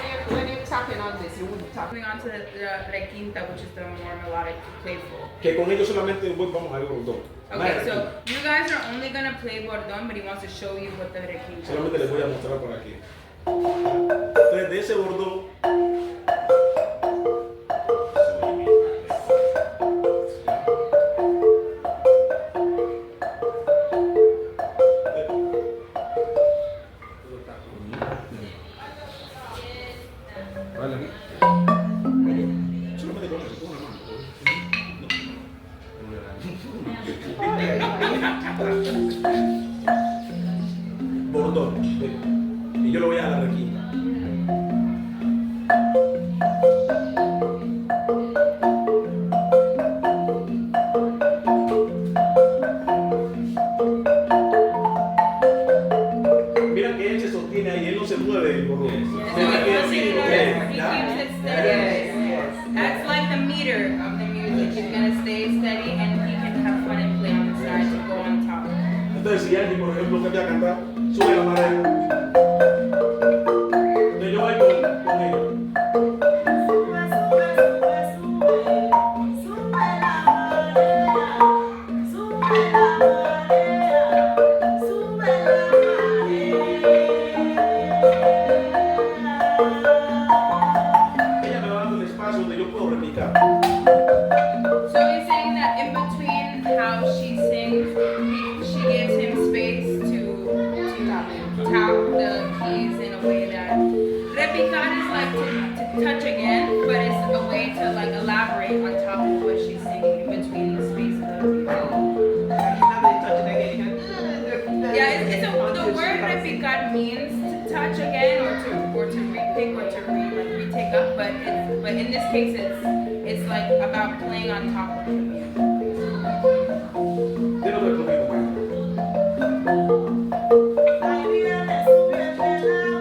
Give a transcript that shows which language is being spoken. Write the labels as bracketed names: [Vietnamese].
[English] When you're tapping on this, you wouldn't tap. Moving on to the requinta, which is the more melodic, playful. [Spanish] Que con ellos solamente después vamos al bordón. [English] Okay, so you guys are only gonna play bordón, but he wants to show you what the requinta [Spanish] Solamente les [English] is. [Spanish] voy a mostrar por aquí. Entonces, de ese bordón, solamente con eso, con una mano. Bordón. Y yo lo voy a la requinta. Mira que él se sostiene ahí, él no se mueve el bordón. [English] So [Spanish] Mira que [English] he [Spanish] él sigue, ¿ya? [English] keeps it steady. That's like the meter of the music. He's gonna stay steady, and he can have fun and play on the side to go on top. [Spanish] Entonces, si alguien, por ejemplo, que voy a cantar, sube la mano. Entonces, yo voy con ellos. Ella me va dando el espacio donde yo puedo replicar. [English] So he's saying that in between how she sings, she gives him space to tap the keys in a way that repicar is like to touch again, but it's a way to like elaborate on top of what she's singing in between the spaces of the Yeah, the word repicar means to touch again or to repick or to retake up, but in this case it's like about playing on top of the music. [Spanish] Déjame ver un poquito más.